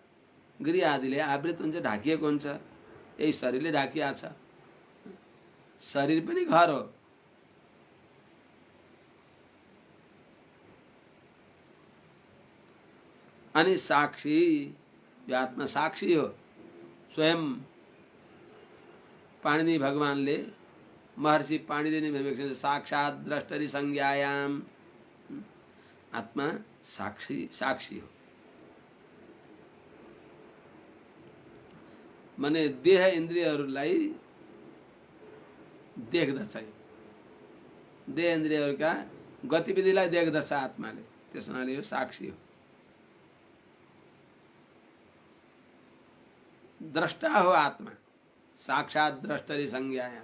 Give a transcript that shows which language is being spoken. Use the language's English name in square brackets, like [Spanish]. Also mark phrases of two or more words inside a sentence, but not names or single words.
[Nepali] गृह आदिले आवृत हुन्छ, ढाकिएको हुन्छ। यही शरीरले ढाकिया छ। शरीर पनि घर हो। अनि साक्षी, यो आत्मा साक्षी हो। स्वयं पाणिनि भगवानले महर्षि पाणिनि ने [Sanskrit] साक्षात द्रष्टरि संज्ञायाम, [Nepali] आत्मा साक्षी हो। माने देह इन्द्रियहरूलाई देख्दछ। देह इन्द्रियहरूका गतिविधिलाई देख्दछ आत्माले। त्यसो हुनाले यो साक्षी हो। द्रष्टा हो आत्मा, [Sanskrit] साक्षात द्रष्टरि संज्ञायाम।